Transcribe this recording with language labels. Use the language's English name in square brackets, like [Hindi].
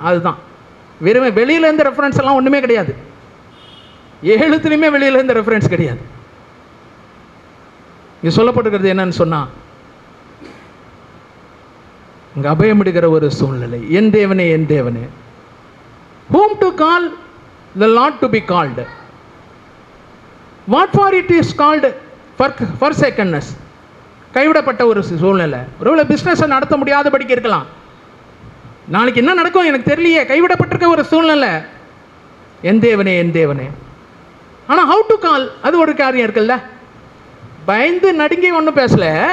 [Tamil] அதுதான் வெறும் வெளியிலேருந்து ரெஃபரன்ஸ் எல்லாம் ஒன்றுமே கிடையாது, எழுத்துலையுமே வெளியிலேருந்து ரெஃபரன்ஸ் கிடையாது. இங்கே சொல்லப்பட்டிருக்கிறது என்னன்னு சொன்னால், இங்கே அபயமிடுகிற ஒரு சூழ்நிலை, என் தேவனே என் தேவனே. [English] whom to call, the Lord to be called. what for it is called forsakenness. [Tamil] கைவிடப்பட்ட ஒரு சூழ்நிலை. ஒருவேளை பிஸ்னஸை நடத்த முடியாதபடிக்கு இருக்கலாம், நாளைக்கு என்ன நடக்கும் எனக்கு தெரியலையே, கைவிடப்பட்டிருக்க ஒரு சூழ்நிலை. என் தேவனே என் தேவனே. ஆனால் [English] how to call [Tamil] அது ஒரு காரியம் இருக்குல்ல. பயந்து நடுங்கி ஒன்றும் பேசல.